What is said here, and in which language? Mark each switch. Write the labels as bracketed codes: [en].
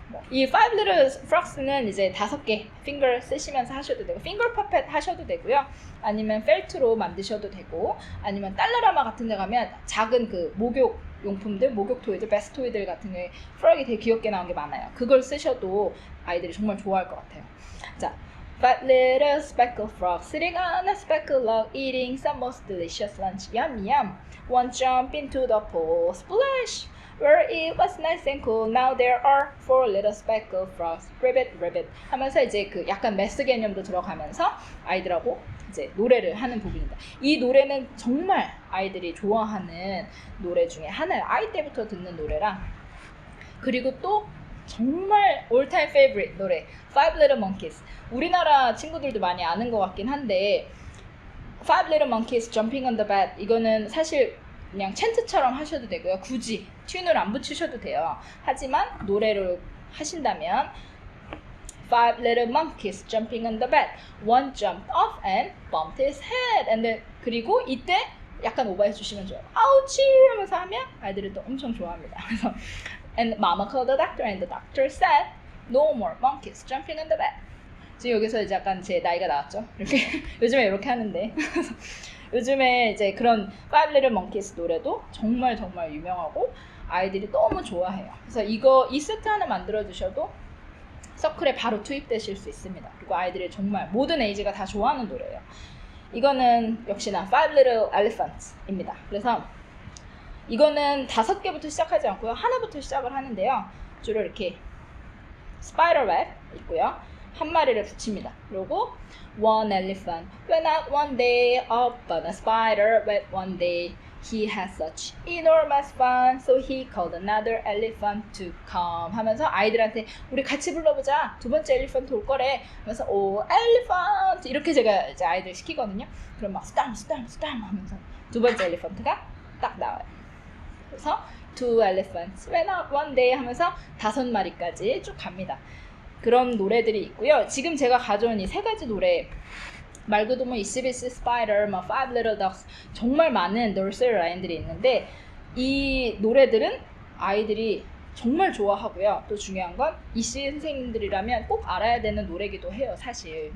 [ko] 이 5 little frogs는 이제 5개 finger 쓰시면서 하셔도 되고 finger puppet 하셔도 되고요. 아니면 펠트로 만드셔도 되고 아니면 달러라마 같은 데 가면 작은 그 목욕 용품들, 목욕 토이들, 베스트 토이들 같은 게 프로그램이 되게 귀엽게 나온 게 많아요. 그걸 쓰셔도 아이들이 정말 좋아할 것 같아요. [en] 자, 5 little speckled frogs sitting on a speckled log eating some most delicious lunch. Yum yum. One jump into the pool, splash. Where it was nice and cool. Now there are 4 little speckled frogs. Ribbit, ribbit. [ko] 하면서 이제 그 약간 메스 개념도 들어가면서 아이들하고 이제 노래를 하는 부분입니다. 이 노래는 정말 아이들이 좋아하는 노래 중에 하나예요. 아이 때부터 듣는 노래랑 그리고 또 정말 all time favorite 노래 5 Little Monkeys. 우리나라 친구들도 많이 아는 것 같긴 한데 Five Little Monkeys Jumping on the Bed 이거는 사실 그냥 챈트처럼 하셔도 되고요. 굳이 튠을 안 붙이셔도 돼요. 하지만 노래를 하신다면 [en] Five little monkeys jumping on the bed. One jumped off and bumped his head. And then [ko] 그리고 이때 약간 오버해 주시면 좋아요. 아우치 하면서 하면 아이들이 또 엄청 좋아합니다. 그래서 [en] And mama called the doctor and the doctor said no more monkeys jumping on the bed. [ko] 지금 여기서 이제 약간 제 나이가 나왔죠. 이렇게 요즘에 이렇게 하는데 요즘에 이제 그런 Five Little Monkeys 노래도 정말 정말 유명하고 아이들이 너무 좋아해요. 그래서 이 세트 하나 만들어 주셔도 서클에 바로 투입되실 수 있습니다. 그리고 아이들이 정말 모든 에이지가 다 좋아하는 노래예요. 이거는 역시나 Five Little Elephants입니다. 그래서 이거는 5개부터 시작하지 않고요. 하나부터 시작을 하는데요. 주로 이렇게 스파이럴 웹 있고요. 한 마리를 붙입니다. 그리고 [en] One elephant went out one day up on a spider web one day. He had such enormous fun, so he called another elephant to come. [ko] 하면서 아이들한테 우리 같이 불러보자. 두 번째 엘리펀트 올 거래. 하면서 오 엘리펀트 이렇게 제가 이제 아이들 시키거든요. 그럼 막 스탐 하면서 두 번째 엘리펀트가 딱 나와요. 그래서 [en] Two elephants went out one day [ko] 하면서 5마리까지 쭉 갑니다. 그런 노래들이 있고요. 지금 제가 가져온 이 3가지 노래 말고도 뭐 이시비시 스파이더, 뭐 Five Little Ducks 정말 많은 너스리 라인들이 있는데 이 노래들은 아이들이 정말 좋아하고요. 또 중요한 건 이씨 선생님들이라면 꼭 알아야 되는 노래기도 해요, 사실.